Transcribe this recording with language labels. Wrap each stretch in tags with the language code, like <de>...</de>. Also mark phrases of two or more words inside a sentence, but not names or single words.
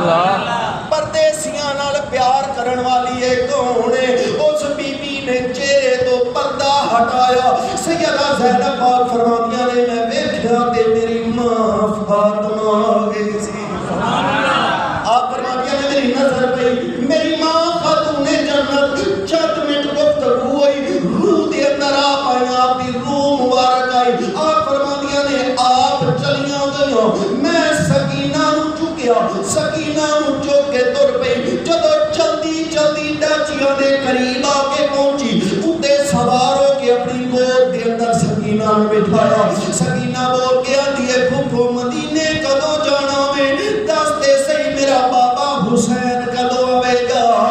<pa>پردیسیاں نال پیار کرن والی ہے کون ہے؟ اس بی بی نے چہرے تو پردہ ہٹایا. سیدہ زینب پاک فرماندیاں نے میں ویکھیا تے میری ماں فاطمہ آ گئی سی. آپ فرماندیاں نے میری نظر پئی میری ماں خاتون جنت. چند منٹ گفتگو ہوئی روح دے اندر آپ آئی آپ دی روح مبارک آئی. آپ فرماندیاں نے آپ چلیاں گئیاں میں سکینہ نو چکیا سکینہ نو چک کے تر پئی. جدو جلدی جلدی ڈاچیاں دے قریب آ کے پہنچی اتے سوار ہو کے اپنی گود دے اندر سکینہ نو بٹھایا. سکینہ بول کے آندی ہے پھپھو مدینے کدو جانا میں دس دے صحیح میرا بابا حسین کدو آئے گا.</pa>